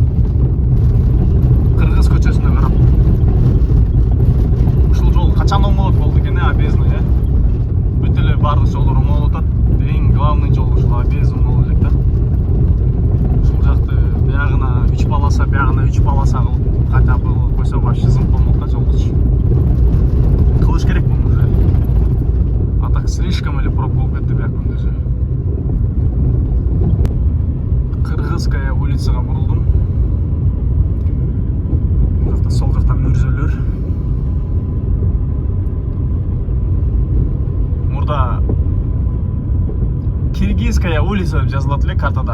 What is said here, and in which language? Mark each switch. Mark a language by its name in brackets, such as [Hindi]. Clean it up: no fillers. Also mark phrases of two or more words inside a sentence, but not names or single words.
[Kyrgyz] Кыргыз көчөсүнө карап. Ушул жол качан оңолот болду экен, объездной, Бүт эле бардык жолдор оңолуп атат. Эң главный жол ушул объездный болуп элек да. Ушул жакты биягына 3 полоса, биягына 3 полоса кылып, [Russian] хотя бы [Kyrgyz] койсо вообще зым болмок да жолдучу. Кылыш керек буну уже. [Russian] А так слишком [Kyrgyz] эле пробка болуп кетти бияк күндүзү. Кыргызская улицага бурулдум. Бул жакта сол жактан мүрзөлөр. Мурда Киргизская улица деп жазылат эле картада.